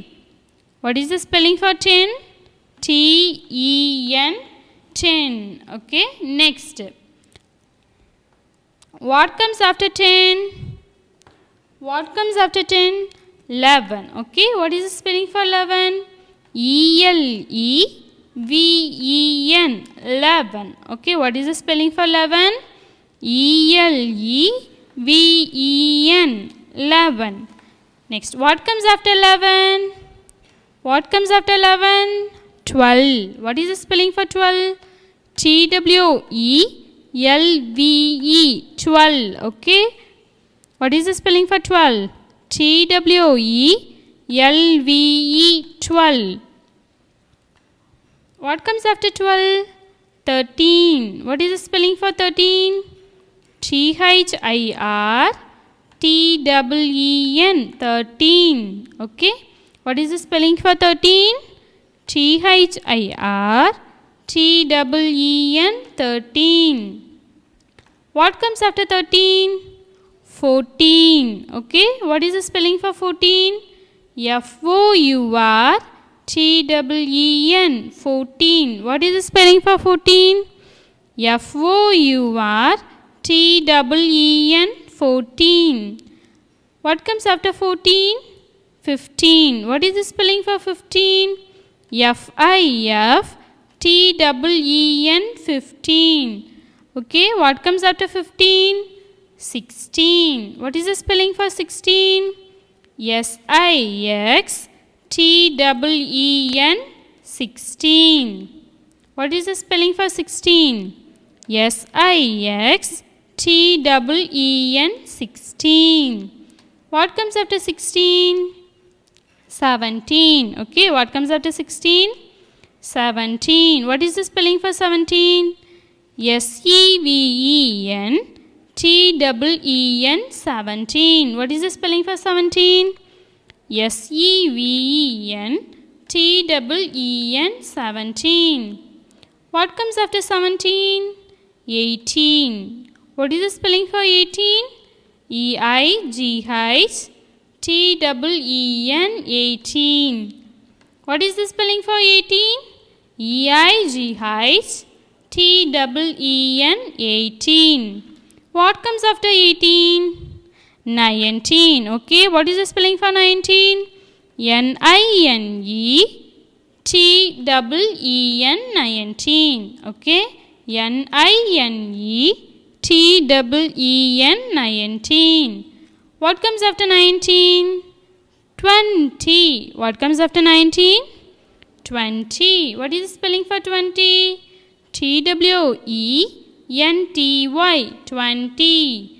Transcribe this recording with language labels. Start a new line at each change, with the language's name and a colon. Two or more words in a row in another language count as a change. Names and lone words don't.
English: What is the spelling for 10? T-E-N, 10. Okay. Next. What comes after 10? What comes after 10? 11. Okay. What is the spelling for 11? E-L-E-V-E-N, 11. Okay. What is the spelling for 11? E-L-E-V-E-N, 11. Next, what comes after 11? What comes after 11? 12. What is the spelling for 12? T-W-E-L-V-E, 12. Okay. What is the spelling for 12? T-W-E-L-V-E, 12. What comes after 12? 13. What is the spelling for 13? T-H-I-R-T-E-E-N, 13. Okay. What is the spelling for 13? T-H-I-R-T-E-E-N, 13. What comes after 13? 14. Okay. What is the spelling for 14? F-O-U-R T-E-E-N, 14. What is the spelling for 14? F-O-U-R-T-E-E-N, 14. What comes after 14? 15. What is the spelling for 15? F-I-F-T-E-E-N, 15. Okay, what comes after 15? 16. What is the spelling for 16? S-I-X-T-E-E-N, 16. What is the spelling for 16? S-I-X-T-E-E-N, 16. What comes after 16? 17. Okay, what comes after 16? 17. What is the spelling for 17? S-E-V-E-N-T-E-E-N, 17. What is the spelling for 17? S-E-V-E-N-T-E-E-N, 17. What comes after 17? 18. What is the spelling for 18? E-I-G-H-T-E-E-N, 18. What is the spelling for 18? E-I-G-H-T-E-E-N, 18. What comes after 18? 19. Okay, what is the spelling for 19? N-I-N-E-T-E-E-N, 19. Okay, N-I-N-E-T-E-E-N, 19. What comes after 19? 20. What comes after 19? 20. What is the spelling for 20? T-W-E-N-T-Y, 20.